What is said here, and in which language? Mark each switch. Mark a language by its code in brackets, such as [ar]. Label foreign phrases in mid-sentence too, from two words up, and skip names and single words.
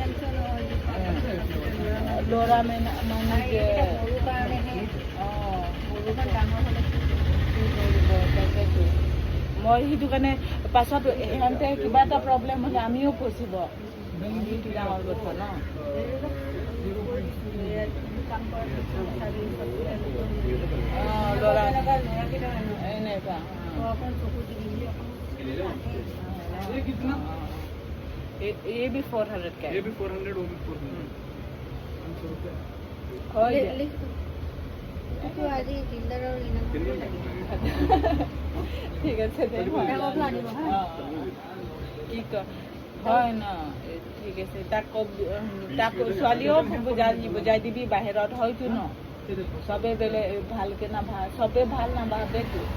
[as] ল'ৰা মানুহ যে তাকেতো মই সেইটো কাৰণে পাছত ইহঁতে কিবা এটা প্ৰব্লেম হ'লে আমিও ফচিব সেইটো ডাঙৰ কথা ন ল'ৰা এনেকুৱা [hi] ये कितना ये भी 400 का ये भी 400 वो भी 400 [as] हो ঠিক আছে কি হয় ন ঠিক আছে তাক তাক ছোৱালীও বুজাই দিবি বাহিৰত হয়তো ন চবে বেলেগ ভালকে নাভাবে চবে ভাল নাভাবেতো